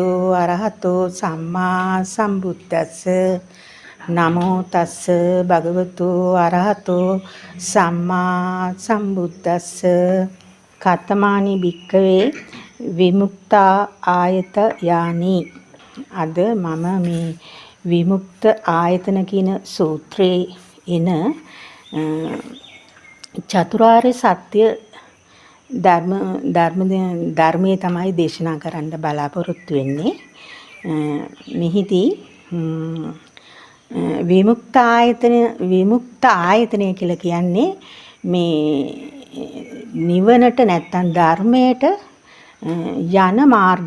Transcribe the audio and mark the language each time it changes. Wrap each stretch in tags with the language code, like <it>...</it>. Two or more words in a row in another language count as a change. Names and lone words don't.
<pi>අරහතු සම්මා සම්බුද්දස්ස නමෝ තස්ස භගවතු අරහතු සම්මා සම්බුද්දස්ස කතමානි භික්කවේ විමුක්තා ආයත යානි</pi> <si>අද මම මේ විමුක්ත ආයතන කියන සූත්‍රයේ එන චතුරාර්ය සත්‍ය ධර්මයේ තමයි දේශනා කරන්න බලාපොරොත්තු වෙන්නේ. මෙහිදී විමුක්ත ආයතනය කියලා කියන්නේ මේ නිවනට නැත්තම් ධර්මයට යන මාර්ග.</si>